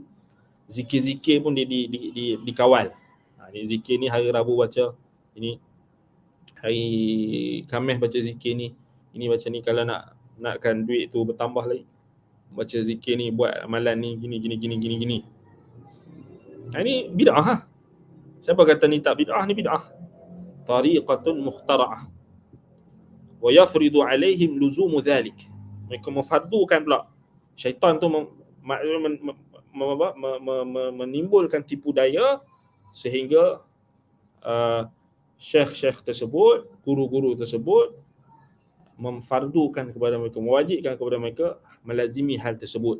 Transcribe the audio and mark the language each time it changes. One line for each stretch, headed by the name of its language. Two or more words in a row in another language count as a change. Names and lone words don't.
Malay: Zikir-zikir pun dikawal. Ni zikir ni hari Rabu baca, ini hari Khamis baca zikir ni, ini baca ni, kalau nakkan duit tu bertambah lagi, baca zikir ni, buat amalan ni, gini. Ini bid'ah. Siapa kata ni tak bid'ah? Ni bid'ah.
Arabic: طريقة مخترعة. ويفرض عليهم لزوم ذلك.
Malay: Mereka memfardukan pula. Syaitan tu menimbulkan tipu daya sehingga syekh-syekh tersebut, guru-guru tersebut memfardukan kepada mereka, mewajibkan kepada mereka melazimi hal tersebut.